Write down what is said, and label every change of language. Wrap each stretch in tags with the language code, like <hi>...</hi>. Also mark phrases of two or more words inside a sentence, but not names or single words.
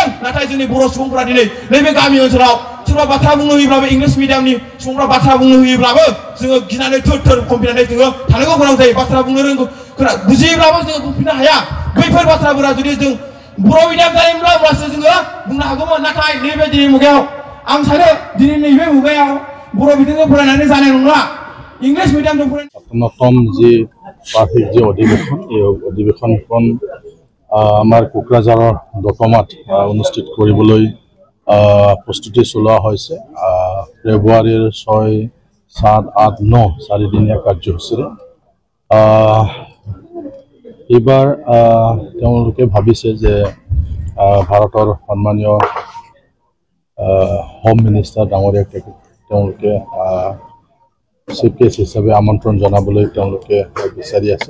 <brx>नाथाय जोंनि बर' सुबुंफोरा दिनै नैबे गामि ओनसोलाव सोरबा बाथ्रा बुंनो होयोब्लाबो</brx> <en>English medium</en> <brx>सुबुंफ्रा बाथ्रा बुंनो होयोब्लाबो जोङो गिनानै थोर खमफिनानै जोङो थानांगौ गोनां जायो। बाथ्रा बुंनो रोंगौ बुजियोब्लाबो जोङो बुंफिननो हाया। बैफोर बाथ्राफोरा जुदि जों बर' मिडियाम जायोब्ला अब्लासो जोङो बुंनो हागौमोन। नाथाय नैबे दिनै मुगायाव आं सानो दिनै नैबे मुगायाव बर' बिजोंजों फरायनानै जानाय नंला,</brx> <en>English medium</en> <brx>फरायनानै।</brx> <as>নতুন যি বাৰ্ষিক যি অধিৱেশন, এই অধিৱেশনখন আমাৰ কোকৰাঝাৰৰ দতমাত অনুষ্ঠিত কৰিবলৈ প্ৰস্তুতি চলোৱা হৈছে। ফেব্ৰুৱাৰীৰ 6, 7, 8, 9 4দিনীয়া কাৰ্যসূচীৰে এইবাৰ তেওঁলোকে ভাবিছে যে ভাৰতৰ সন্মানীয়</as> <en>home minister</en> <as>ডাঙৰীয়াক তেওঁলোকে</as> <en>chief guest</en> <as>হিচাপে আমন্ত্ৰণ জনাবলৈ তেওঁলোকে বিচাৰি আছে।</as>